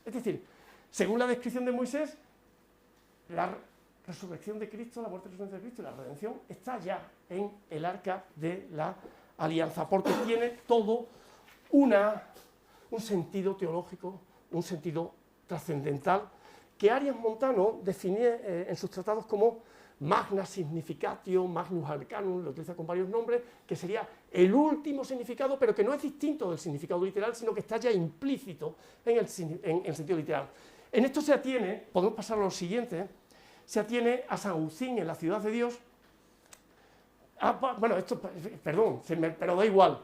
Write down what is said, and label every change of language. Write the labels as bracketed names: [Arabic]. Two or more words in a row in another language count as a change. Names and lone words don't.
[Spanish] Es decir, según la descripción de Moisés, la resurrección de Cristo, la muerte y resurrección de Cristo y la redención está ya en el Arca de la Alianza, porque tiene todo un sentido teológico, un sentido trascendental, que Arias Montano define en sus tratados como [Latin] magna significatio, magnus arcanum, [Spanish] lo utiliza con varios nombres, que sería el último significado, pero que no es distinto del significado literal, sino que está ya implícito en el sentido literal. En esto se atiene, podemos pasar a lo siguiente, se atiene a San Agustín en la Ciudad de Dios. Pero da igual.